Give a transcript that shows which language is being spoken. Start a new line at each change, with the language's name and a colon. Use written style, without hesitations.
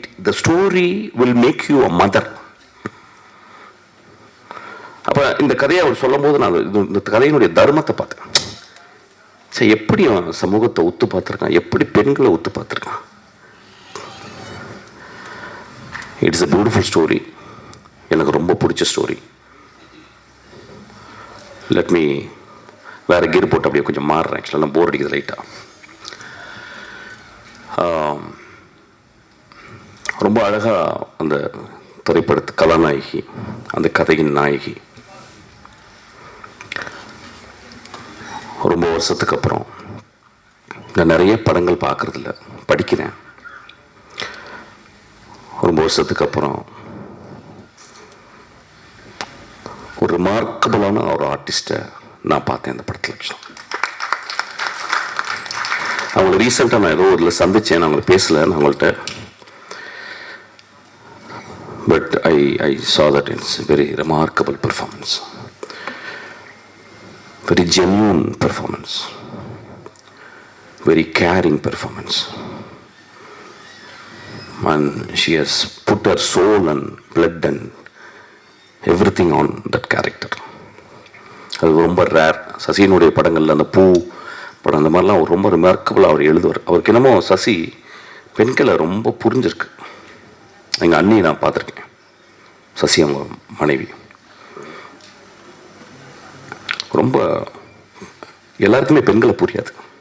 English: The story will make you a mother.
Tamil: அப்ப இந்த கதையை அவர் சொல்லும் போது நான் இந்த கதையினுடைய தர்மத்தை பார்த்தேன். சரி, எப்படி சமூகத்தை ஒத்து பார்த்துருக்கான், எப்படி பெண்களை ஒத்து பார்த்துருக்கான்.
English: It's a beautiful story.
Tamil: எனக்கு ரொம்ப பிடிச்ச ஸ்டோரி.
English: let me
Tamil: வேற கீர் போட்டு அப்படியே கொஞ்சம் மாறுறேன். ஆக்சுவலாக போர் அடிக்குது லைட்டாக. ரொம்ப அழகாக அந்த திரைப்படத்து கதாநாயகி, அந்த கதையின் நாயகி, ரொம்ப வருஷத்துக்கு அப்புறம், நான் நிறைய படங்கள் பார்க்கறதில்ல, படிக்கிறேன். ரொம்ப வருஷத்துக்கு அப்புறம் ஒரு ரிமார்க்கபிளான ஒரு ஆர்டிஸ்ட்டை நான் பார்த்தேன் இந்த படத்தில். அவங்களை ரீசெண்டாக நான் ஏதோ ஒரு சந்திச்சேன், நான் அவங்களை பேசலை நான் அவங்கள்ட்ட.
English: But I saw that it's very remarkable performance, very genuine performance, very caring performance, and she has put her soul and blood and everything on that character.
Tamil: அது ரொம்ப ரேர். சசியினுடைய படங்களில் அந்த பூ படம் அந்த மாதிரிலாம் அவர் ரொம்ப ரிமார்க்கபிளாக அவர் எழுதுவார். அவருக்கு என்னமோ சசி பெண்களை ரொம்ப புரிஞ்சிருக்கு. எங்கள் அண்ணி நான் பார்த்துருக்கேன், சசி அவங்க மனைவி, ரொம்ப எல்லாருக்குமே பெண்களை புரியாது.